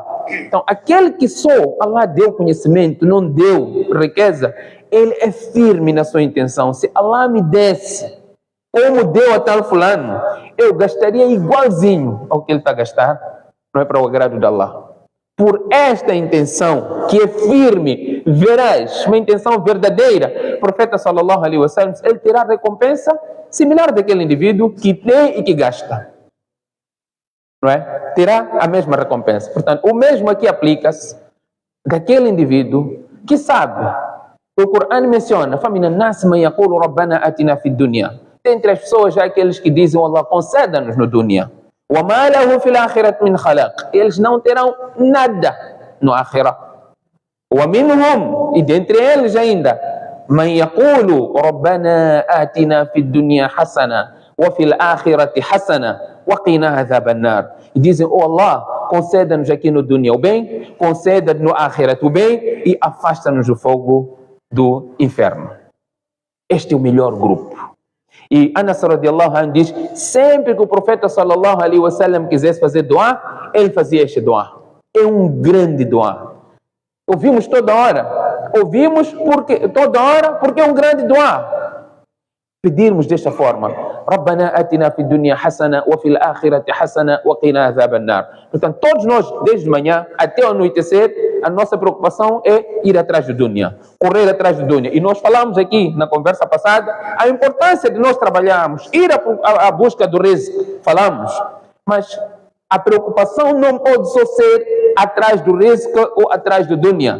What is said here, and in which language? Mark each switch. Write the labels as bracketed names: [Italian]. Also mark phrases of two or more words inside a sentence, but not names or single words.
[Portuguese] Então, aquele que só Allah deu conhecimento, não deu riqueza, ele é firme na sua intenção. Se Allah me desse como deu a tal fulano, eu gastaria igualzinho ao que ele está a gastar, não é para o agrado de Allah. Por esta intenção, que é firme, veraz, uma intenção verdadeira, o profeta [Arabic] صلى الله عليه وسلم, [Portuguese] ele terá recompensa similar daquele indivíduo que tem e que gasta. Não é? Terá a mesma recompensa. Portanto, o mesmo aqui aplica-se daquele indivíduo que sabe. O Corão menciona: [Arabic] فَمِنَ النَّاسِ مَنْ يَقُولُ رَبَّنَا آتِنَا فِي الدُّنْيَا. [Portuguese] Entre as pessoas, há aqueles que dizem: Allah, conceda-nos no dunya. [Arabic] وَمَا لَهُ فِي الْآخِرَةِ مِنْ خَلَقٍ. [Portuguese] Eles não terão nada no akhirah. [Arabic] وَمِنْهُمْ, [Portuguese] e dentre eles ainda, [Arabic] مَنْ يَقُولُ رَبَّنَا آتِنَا فِي الدُّنْيَا حَسَنًا وَفِي الْآخِرَةِ حَسَنًا وَقِنَا عَذَابَ النَّارِ. [Portuguese] E dizem: oh Allah, conceda-nos aqui no dunya o bem, conceda-nos no akhirat o bem e afasta-nos do fogo do inferno. Este é o melhor grupo. E Anas [Arabic] رضي الله عنه [Portuguese] diz: sempre que o profeta [Arabic] صلى الله عليه وسلم [Portuguese] quisesse fazer dua, ele fazia este dua. É um grande dua. Ouvimos toda hora. Ouvimos toda hora porque é um grande dua. Pedirmos desta forma: [Arabic] ربنا آتنا في الدنيا حسنة وفي الآخرة حسنة وقنا عذاب النار. [Portuguese] Portanto, todos nós, desde manhã até o anoitecer, a nossa preocupação é ir atrás do dunya, correr atrás do dunya. E nós falamos aqui na conversa passada a importância de nós trabalharmos, ir à busca do rizq. Falamos, mas a preocupação não pode só ser atrás do rizq ou atrás do dunya.